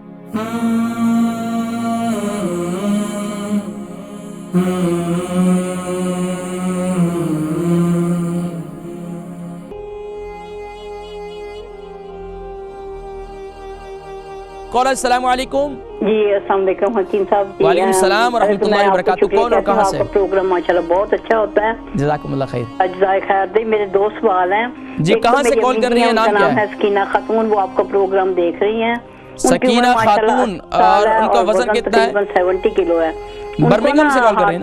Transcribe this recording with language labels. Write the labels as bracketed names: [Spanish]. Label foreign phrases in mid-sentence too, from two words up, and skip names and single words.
[Arabic] कॉलर السلام عليكم. [Urdu] जी [Arabic] السلام عليكم [Urdu] حکیم صاحب جی. [Arabic] وعليكم السلام و رحمة الله و بركاته. [Urdu] کون اور کہاں سے? آپ کا پروگرام ماشاءاللہ بہت اچھا ہوتا ہے. [Arabic] جزاكم الله خير. [Urdu] جزائے خیر دے۔ میرے دو سوال ہیں جی۔ کہاں سے کال کر رہی ہیں؟ نام کیا ہے? سکینہ خاتون، وہ آپ کا پروگرام دیکھ رہی ہیں. سکینہ خاتون، اور ان کا وزن کتنا ہے? 70 کلو ہے. برمنگھم سے کال کر رہی ہیں نا?